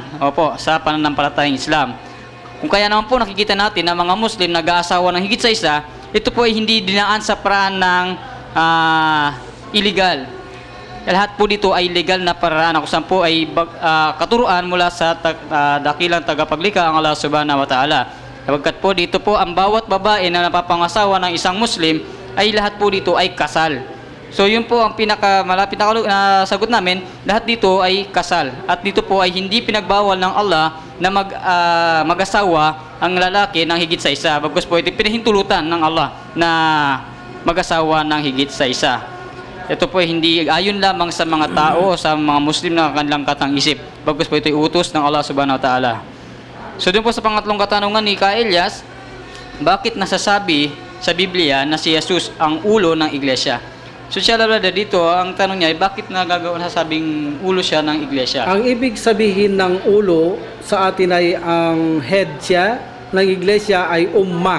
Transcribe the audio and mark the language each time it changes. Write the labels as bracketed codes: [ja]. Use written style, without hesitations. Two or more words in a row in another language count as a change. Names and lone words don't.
[tl] Opo, sa pananampalatayang Islam. Kung kaya naman po nakikita natin na mga Muslim nag-aasawa ng higit sa isa, ito po ay hindi dinaan sa paraan ng illegal. Lahat po dito ay legal na paraan kung saan po ay katuruan mula sa dakilang tagapaglikha ang Allah [ar] سبحانه وتعالى. [tl] Sapagkat po dito po ang bawat babae na napapangasawa ng isang Muslim ay lahat po dito ay kasal. So yun po ang pinakamalapit na sagot namin, lahat dito ay kasal. At dito po ay hindi pinagbawal ng Allah na mag-asawa ang lalaki ng higit sa isa. Bagkus po ito pinahintulutan ng Allah na mag-asawa ng higit sa isa. Ito po ay hindi ayon lamang sa mga tao, sa mga Muslim na kanilang katang-isip. Bagkus po ito ay utos ng Allah [ar] سبحانه وتعالى. [tl] So doon po sa pangatlong katanungan ni Ka Elias, bakit nasasabi sa Biblia na si Jesus ang ulo ng iglesia? So siya lalada dito, ang tanong niya ay bakit nasasabing ulo siya ng iglesia? Ang ibig sabihin ng ulo sa atin ay ang head siya, ng iglesia ay umma.